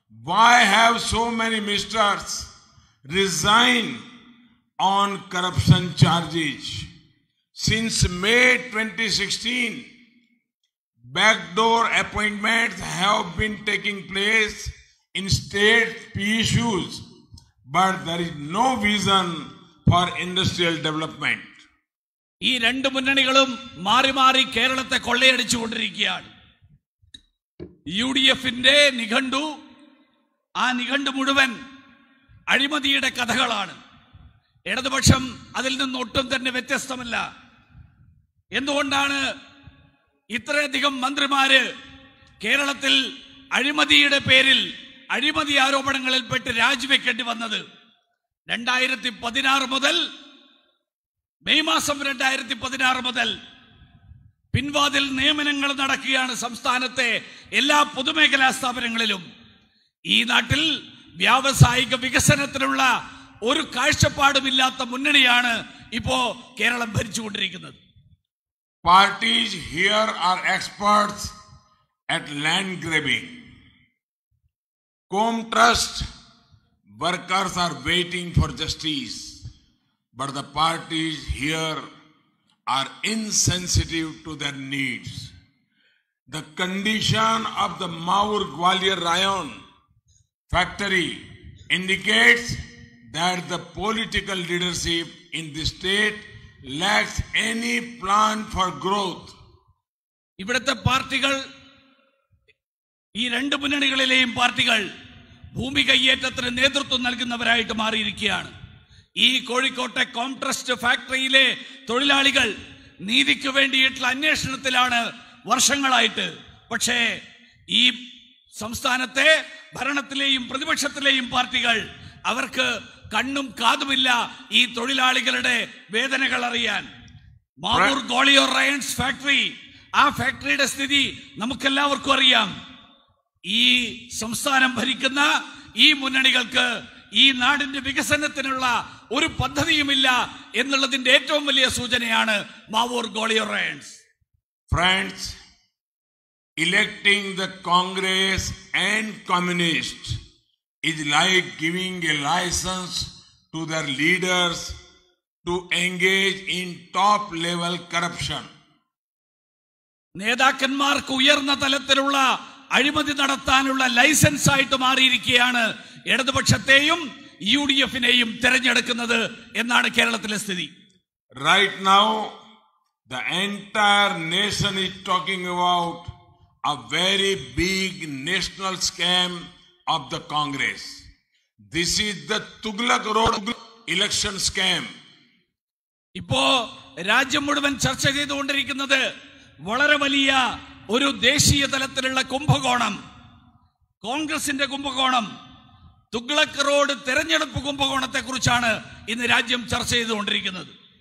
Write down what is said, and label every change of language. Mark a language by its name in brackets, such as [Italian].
[English] Why have so many ministers resigned on corruption charges? Since May 2016, backdoor appointments have been taking place in state PSUs, but there is no vision for industrial development. [Malayalam] ഈ രണ്ട് മുന്നണികളും മാറി മാറി കേരളത്തെ കൊള്ളയടിച്ചു കൊണ്ടിരിക്കുകയാണ്. UDFന്റെ നിഘണ്ടു, ആ നിഘണ്ടു മുഴുവൻ അഴിമതിയുടെ കഥകളാണ്. ഇടതുപക്ഷം അതിൽ നിന്ന് ഒട്ടും തന്നെ വ്യത്യസ്തമല്ല. എന്തുകൊണ്ടാണ് ഇത്രയധികം മന്ത്രിമാര് കേരളത്തിൽ അഴിമതിയുടെ പേരിൽ അഴിമതി ആരോപണങ്ങളിൽപ്പെട്ട് രാജിവെക്കേണ്ടി വന്നത്? 2016 മുതൽ മെയ് മാസം 2016 മുതൽ പിൻവാതിൽ നിയമനങ്ങൾ നടക്കുകയാണ് സംസ്ഥാനത്തെ എല്ലാ പൊതുമേഖലാ സ്ഥാപനങ്ങളിലും. ഈ നാട്ടിൽ വ്യാവസായിക വികസനത്തിനുള്ള ഒരു കാഴ്ചപ്പാടുമില്ലാത്ത മുന്നണിയാണ് ഇപ്പോ Keralam ഭരിച്ചുകൊണ്ടിരിക്കുന്നത്. [English] Parties here are experts at land grabbing. Com Trust workers are waiting for justice, but the parties here are insensitive to their needs. The condition of the Maur Gwalior Rayon factory indicates that the political leadership in the state lacks any plan for growth. [Malayalam] ഇവിടുത്തെ പാർട്ടികൾ, ഈ രണ്ട് മുന്നണികളിലെയും പാർട്ടികൾ ഭൂമി കയ്യേറ്റത്തിന് നേതൃത്വം നൽകുന്നവരായിട്ട് മാറിയിരിക്കുകയാണ്. ഈ കോഴിക്കോട്ടെ കോംട്രസ്റ്റ് ഫാക്ടറിയിലെ തൊഴിലാളികൾ നീതിക്ക് വേണ്ടിയിട്ടുള്ള അന്വേഷണത്തിലാണ് വർഷങ്ങളായിട്ട്. പക്ഷേ ഈ സംസ്ഥാനത്തെ ഭരണത്തിലെയും പ്രതിപക്ഷത്തിലെയും പാർട്ടികൾ, അവർക്ക് കണ്ണും കാതുമില്ല ഈ തൊഴിലാളികളുടെ വേദനകൾ അറിയാൻ. മാവൂർ ഗോളിയോർ റയൺസ് ഫാക്ടറി, ആ ഫാക്ടറിയുടെ സ്ഥിതി നമുക്കെല്ലാവർക്കും അറിയാം. ഈ സംസ്ഥാനം ഭരിക്കുന്ന ഈ മുന്നണികൾക്ക് ഈ നാടിന്റെ വികസനത്തിനുള്ള ഒരു പദ്ധതിയുമില്ല എന്നുള്ളതിന്റെ ഏറ്റവും വലിയ സൂചനയാണ് Mavoor Gwalior റയൺസ്. [English] Friends, electing the Congress and Communists is like giving a license to their leaders to engage in top-level corruption. [Malayalam] നേതാക്കന്മാർക്ക് ഉയർന്ന തലത്തിലുള്ള അഴിമതി നടത്താനുള്ള ലൈസൻസ് ആയിട്ട് മാറിയിരിക്കുകയാണ് ഇടതുപക്ഷത്തെയും UDFനെയും തെരഞ്ഞെടുക്കുന്നത് എന്നാണ് കേരളത്തിലെ സ്ഥിതി. [English] Right now, the entire nation is talking about a very big national scam of the Congress. This is the Tughlaq Road election scam. [Malayalam] ഇപ്പോ രാജ്യം മുഴുവൻ ചർച്ച ചെയ്തുകൊണ്ടിരിക്കുന്നത് വളരെ വലിയ ഒരു ദേശീയ തലത്തിലുള്ള കുംഭകോണം, കോൺഗ്രസിന്റെ കുംഭകോണം, തുഗ്ലക് റോഡ് തെരഞ്ഞെടുപ്പ് കുംഭകോണത്തെ കുറിച്ചാണ് ഇന്ന് രാജ്യം ചർച്ച ചെയ്തുകൊണ്ടിരിക്കുന്നത്.